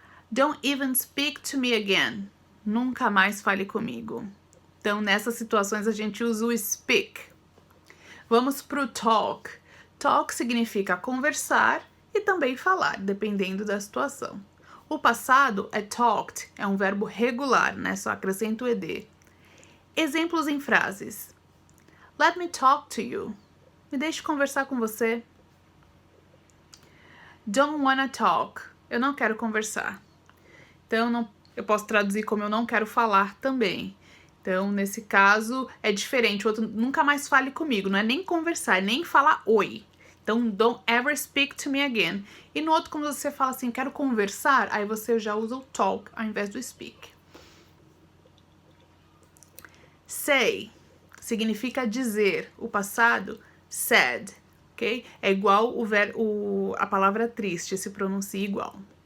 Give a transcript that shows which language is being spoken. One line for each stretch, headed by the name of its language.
English: Don't even speak to me again.
Portuguese: Nunca mais fale comigo. Então nessas situações a gente usa o speak. Vamos pro talk. Talk significa conversar e também falar, dependendo da situação. O passado é talked, é um verbo regular, né? Só acrescenta o ed. Exemplos em frases.
English: Let me talk to you.
Portuguese: Me deixe conversar com você.
English: Don't wanna talk.
Portuguese: Eu não quero conversar. Então, eu posso traduzir como eu não quero falar também. Então, nesse caso, é diferente. O outro, nunca mais fale comigo. Não é nem conversar, é nem falar oi.
English: Então, don't ever speak to me again.
Portuguese: E no outro, quando você fala assim, quero conversar, aí você já usa o talk ao invés do speak. Say significa dizer. O passado, said. Ok? É igual a palavra triste, se pronuncia igual.